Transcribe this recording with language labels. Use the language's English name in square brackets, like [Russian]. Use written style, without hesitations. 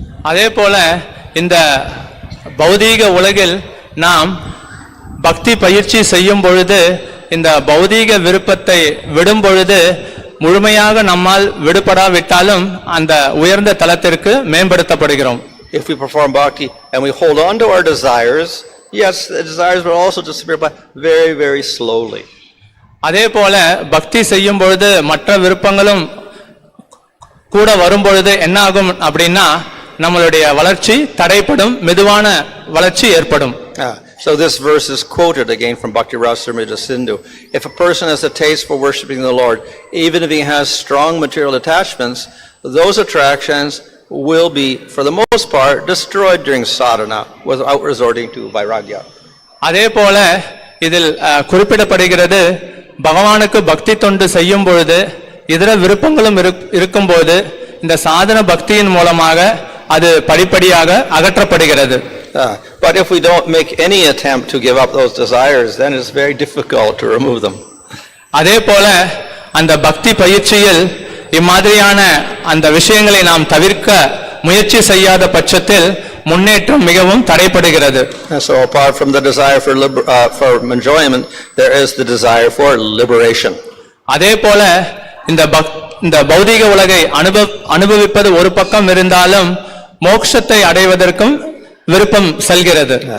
[Tamil] அதே போல இந்த பௌதீக உலகில் நாம் பக்தி பயிற்சி செய்யும் பொழுது இந்த பௌதீக விருப்பத்தை விடும் பொழுது முழுமையாக நம்மால் விடுபடாவிட்டாலும் அந்த உயர்ந்த தலத்திற்கு மேம்படுத்தப்படுகிறோம். [English] If we perform bhakti and we hold on to our desires, yes, the desires will also disappear, but very, very slowly. [Tamil] அதே போல பக்தி செய்யும் பொழுது மற்ற விருப்பங்களும் கூட வரும் பொழுது என்ன ஆகும் அப்படின்னா நம்மளுடைய வளர்ச்சி தடைப்படும், மெதுவான வளர்ச்சி ஏற்படும். [English] So this verse is quoted again from Bhakti Rasamrita Sindhu. If a person has a taste for worshiping the Lord, even if he has strong material attachments, those attractions will be, for the most part, destroyed during sadhana without resorting to vairagya. [Tamil] அதே போல இதில் குறிப்பிடப்படுகிறது, பகவானுக்கு பக்தி தொண்டு செய்யும் பொழுது இதர விருப்பங்களும் இருக்கும்போது இந்த சாதன பக்தியின் மூலமாக அது படிப்படியாக அகற்றப்படுகிறது. [English] But if we don't make any attempt to give up those desires, then it's very difficult to remove them. [Tamil] அதே போல அந்த பக்தி பயிற்சியில் இம்மாதிரியான அந்த விஷயங்களை நாம் தவிர்க்க முயற்சி செய்யாத பட்சத்தில் முன்னேற்றம் மிகவும் தடைப்படுகிறது. [English] So apart from the desire for enjoyment, there is the desire for liberation. [Tamil] அதே போல இந்த பௌதீக உலகை அனுபவிப்பது ஒரு பக்கம் இருந்தாலும் மோட்சத்தை அடைவதற்கும் விருப்பம் செல்கிறது.